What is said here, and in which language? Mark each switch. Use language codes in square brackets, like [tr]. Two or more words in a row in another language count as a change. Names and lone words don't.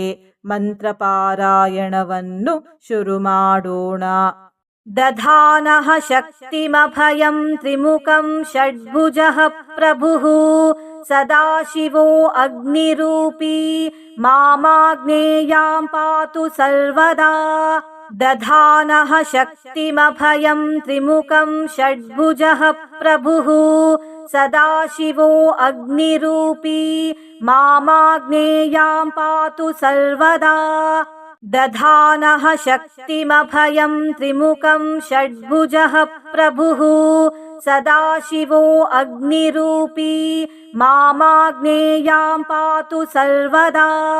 [kn] ಮಂತ್ರ ಪಾರಾಯಣವನ್ನು ಶುರು ಮಾಡೋಣ. [sa] ದಧಾನಃ ಶಕ್ತಿಮಭಯಂ ತ್ರಿಮುಖಂ ಷಡ್ಭುಜಃ ಪ್ರಭುಃ ಸದಾಶಿವೋ ಅಗ್ನಿರೂಪೀ ಮಾಮಾಗ್ನೇಯಾಂ ಪಾತು ಸರ್ವದಾ. ದಧಾನಃ ಶಕ್ತಿಮಭಯಂ ತ್ರಿಮುಖಂ ಷಡ್ಭುಜಃ ಪ್ರಭುಃ ಸದಾಶಿವೋ ಅಗ್ನಿರೂಪೀ ಮಾಮಾಗ್ನೇಯಾಂ ಪಾತು ಸರ್ವದಾ. ದಧಾನಃ ಶಕ್ತಿಮಭಯಂ ತ್ರಿಮುಖಂ ಷಡ್ಭುಜಃ ಪ್ರಭುಃ ಸದಾಶಿವೋ ಅಗ್ನಿರೂಪೀ ಮಾಮಾಗ್ನೇಯಾಂ ಪಾತು ಸರ್ವದಾ.